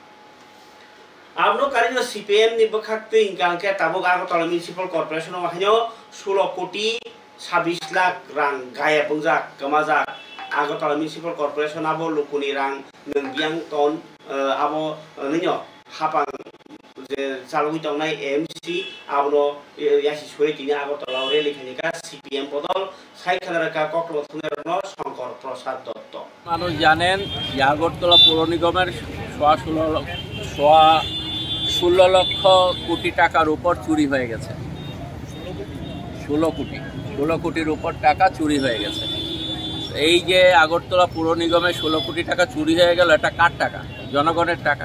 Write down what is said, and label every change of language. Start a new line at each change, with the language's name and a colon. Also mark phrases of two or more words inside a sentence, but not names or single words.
Turkic languages: आपनो कारिनो सीपीएम नि बखाक्तै इंगांके ताबुक आगरतला
English: municipal corporation
Turkic languages: वाहायो 16 कोटी 26 लाख रां गाया बंजाक गमाजाक आगरतला
English: municipal corporation
Turkic languages: आबो लुकुनि रां नंबियां टन आबो नैनो हापां जे चालुइ दंनाय एमसी आबो यासि सोरेटिनि आगरतला रेली खानिका सीपीएम बदल साइखानारका कक्टथुनेरनो शंकर प्रसाद दत्त
Bangla: মানুষ জানেন আগরতলা পৌর নিগমের 16 লক্ষ কোটি টাকার উপর চুরি হয়ে গেছে। 16 কোটির উপর টাকা চুরি হয়ে গেছে। এই যে আগরতলা পৌর নিগমে 16 কোটি টাকা চুরি হয়ে গেল, এটা কার টাকা?